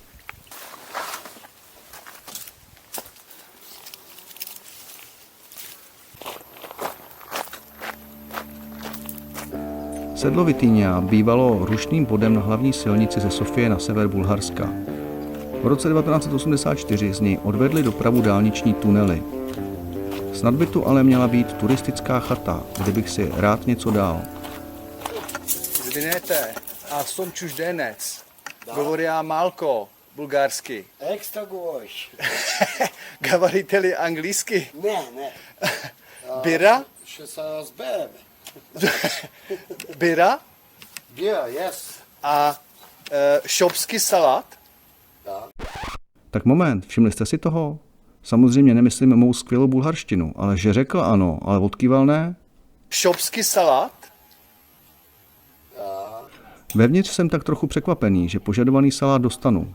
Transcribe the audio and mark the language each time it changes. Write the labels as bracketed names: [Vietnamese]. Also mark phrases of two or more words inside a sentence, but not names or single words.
[Czech] Sedlo Vityňa bývalo rušným bodem na hlavní silnici ze Sofie na sever Bulharska. V roce 1984 z něj odvedli dopravu dálniční tunely. Snad by tu ale měla být turistická chata, kde bych si rád něco dal. [Bulgarian] Извинете, аз съм чужденец. Говоря малко bulgarsky. Extra говориш. Говорите ли английски? Не. Бира? Ще се разбереме. Бира? Бира, yes. [Czech] A šopský salát? [Bulgarian] Да. [Czech] Tak moment, všimli jste si toho? Samozřejmě nemyslím mou skvělou bulharštinu, ale že řekl ano, ale odkýval ne? Šopský salát? Vevnitř jsem tak trochu překvapený, že požadovaný salát dostanu.